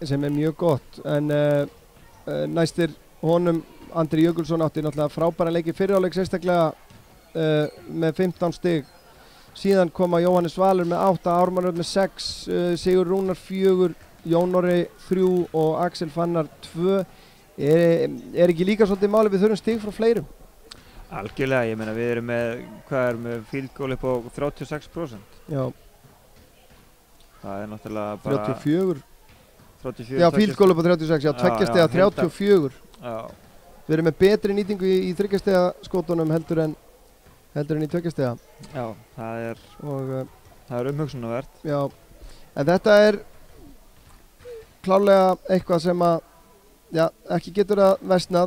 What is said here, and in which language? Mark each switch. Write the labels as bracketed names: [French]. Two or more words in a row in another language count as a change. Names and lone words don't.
[Icelandic] Sem mjög gott, en næstir honum Andri Jökulsson átti náttúrulega frábæra leiki fyrri hálfleik sérstaklega með 15 stig. Síðan koma Jóhannes Valur með 8, Ármann Örn með 6, Sigur Rúnar 4, Jón Orri 3 og Axel Fannar 2. Ekki líka svolítið máli við þurfum stig frá fleirum? Algjörlega, ég meina við erum með [English] field goal [Icelandic] upp á 36%. Já. Það náttúrulega bara 34. Já, [English] field goal [Icelandic] upp á 36, já, tveggjastega 34. Já. Við erum með betri nýtingu í þryggjastega skotunum heldur en í tveggjastega. Já, það er umhugsunarvert. Já, en þetta klárlega eitthvað sem að ekki getur að versnað.